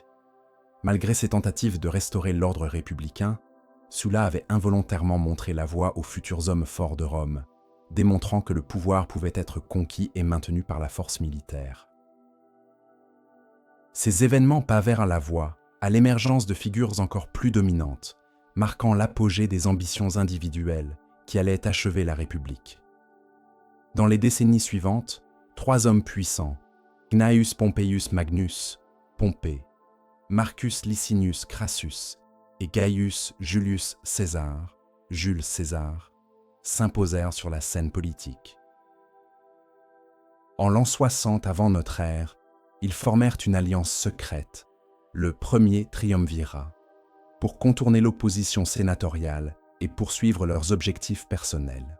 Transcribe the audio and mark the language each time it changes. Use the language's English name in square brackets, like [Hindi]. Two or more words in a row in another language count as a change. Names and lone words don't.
[French] Malgré ses tentatives de restaurer l'ordre républicain, Sulla avait involontairement montré la voie aux futurs hommes forts de Rome, démontrant que le pouvoir pouvait être conquis et maintenu par la force militaire. Ces événements pavèrent la voie à l'émergence de figures encore plus dominantes, marquant l'apogée des ambitions individuelles qui allaient achever la République. Dans les décennies suivantes, 3 hommes puissants, Gnaeus Pompeius Magnus, Pompée, Marcus Licinius Crassus et Gaius Julius César, Jules César, s'imposèrent sur la scène politique. En l'an 60 avant notre ère, ils formèrent une alliance secrète, le premier triumvirat, pour contourner l'opposition sénatoriale et poursuivre leurs objectifs personnels.